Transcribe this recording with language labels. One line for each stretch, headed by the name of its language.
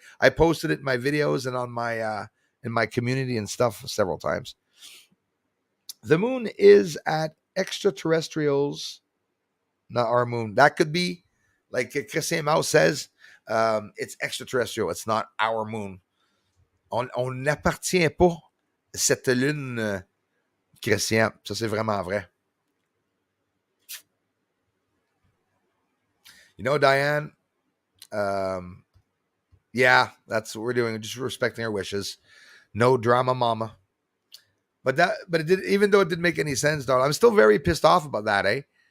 English: Like I posted it in my videos and on my in my community and stuff several times. The moon is at extraterrestrials, not our moon. That could be, like Christian Mouse says, it's extraterrestrial. It's not our moon.
French: On n'appartient pas cette lune, Christian. Ça, c'est vraiment vrai.
English: Diane, yeah, that's what we're doing. Just respecting our wishes. No drama, mama. But it did, even though it didn't make any sense, Darla, I'm still very pissed off about that, eh?